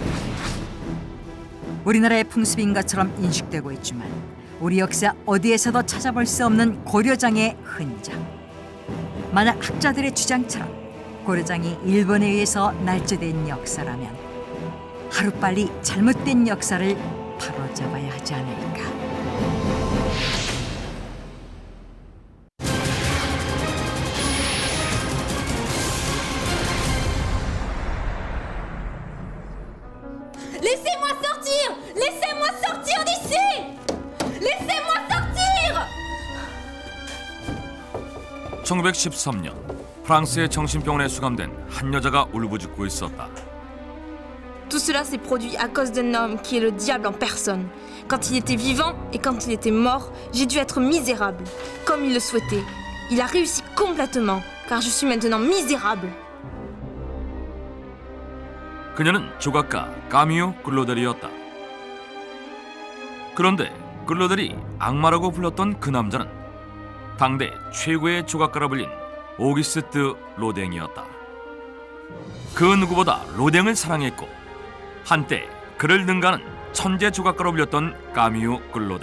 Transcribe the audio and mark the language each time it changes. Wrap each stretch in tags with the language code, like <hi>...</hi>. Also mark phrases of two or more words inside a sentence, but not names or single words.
<ko>우리나라의 풍습인 것처럼 인식되고 있지만 우리 역사 어디에서도 찾아볼 수 없는 고려장의 흔적. 만약 학자들의 주장처럼 고려장이 일본에 의해서 날조된 역사라면 하루빨리 잘못된 역사를 바로잡아야 하지 않을까.</ko> <fr>Laissez-moi sortir! Laissez-moi sortir d'ici! Laissez-moi sortir!</fr> <ko>1913년 프랑스의 정신병원에 수감된 한 여자가 울부짖고 있었다.</ko> <fr>Tout cela s'est produit à cause d'un homme qui est le diable en personne. Quand il était vivant et quand il était mort, j'ai dû être misérable, comme il le souhaitait. Il a réussi complètement, car je suis maintenant misérable.</fr> <ko>그녀는 조각가 까미유 글로델이었다. 그런데 글로델이 악마라고 불렀던 그 남자는 당대 최고의 조각가라 불린 오기스트 로댕이었다. 그 누구보다 로댕을 사랑했고 한때 그를 능가하는 천재 조각가로 불렸던 까미유 글로델.</ko>